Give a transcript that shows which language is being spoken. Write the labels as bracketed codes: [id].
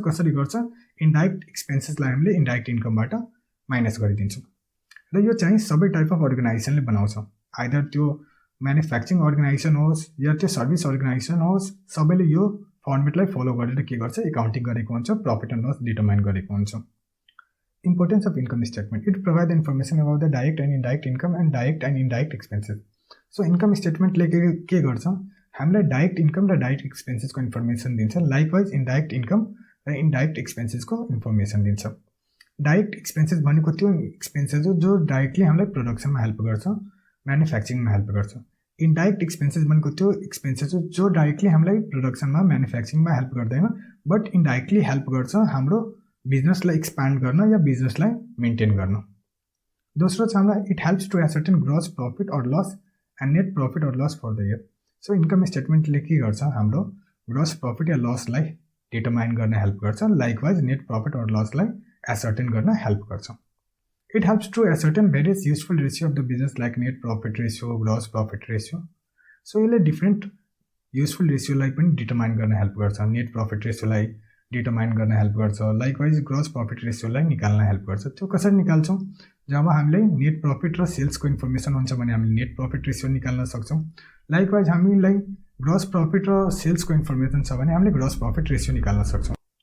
[ne] कसरी गर्छ, इन्डाइरेक्ट एक्सपेन्सेसलाई हामीले इन्डाइरेक्ट इन्कमबाट माइनस गरिदिन्छौँ। र यो चाहिँ सबै टाइप अफ अर्गनाइजेसनले बनाउँछ, आइदर त्यो म्यानुफ्याक्चरिङ अर्गनाइजेसन होस् या त्यो सर्भिस अर्गनाइजेसन होस्, सबैले यो फर्मेटलाई फलो गरेर के गर्छ, एकाउन्टिङ गरेको हुन्छ, प्रॉफिट एन्ड लस डिटरमाइन गरेको हुन्छ। [en] Importance of income statement. It provide the information about the direct and indirect income and direct and indirect expenses. [ne] So income स्टेटमेन्टले के गर्छ, हामीलाई डाइरेक्ट इन्कम र डाइरेक्ट एक्सपेन्सेसको इन्फर्मेसन दिन्छ, लाइकवाइज इन्डाइरेक्ट इन्कम र indirect एक्सपेन्सेसको information दिन्छ। Direct expenses भनेको त्यो expenses हो जो डाइरेक्टली हामीलाई प्रोडक्सनमा हेल्प गर्छ, म्यानुफ्याक्चरिङमा हेल्प गर्छ। इन्डाइरेक्ट एक्सपेन्सेस भनेको त्यो एक्सपेन्सेस हो जो डाइरेक्टली हामीलाई प्रोडक्सनमा, म्यानुफ्याक्चरिङमा हेल्प गर्दैन, बट इन्डाइरेक्टली हेल्प गर्छ हाम्रो बिजनेसलाई एक्सपान्ड गर्न या बिजनेसलाई मेन्टेन गर्न। दोस्रो छ हामीलाई [en] It helps to ascertain gross profit or loss and net profit or loss for the year. [ne] So income स्टेटमेन्टले के गर्छ, हाम्रो ग्रस प्रॉफिट या लसलाई डिटरमाइन गर्न हेल्प गर्छ, लाइकवाइज नेट प्रॉफिट और लसलाई एसर्टेन गर्न हेल्प गर्छ। [en] It helps to ascertain various useful ratio of the business like net profit ratio, gross profit ratio. [ne] So यसले different useful रेसियोलाई पनि डिटरमाइन गर्न हेल्प गर्छ, net profit रेसियोलाई determine गर्न help गर्छ, likewise gross profit रेसियोलाई निकाल्न help गर्छ। त्यो कसरी निकाल्छौँ, जब हामीलाई नेट प्रॉफिट र सेल्सको इन्फर्मेसन हुन्छ भने हामीले नेट प्रॉफिट रेसियो निकाल्न सक्छौँ। लाइकवाइज हामीलाई ग्रस प्रॉफिट र सेल्सको इन्फर्मेसन छ भने हामीले ग्रस प्रॉफिट रेसियो निकाल्न सक्छौँ।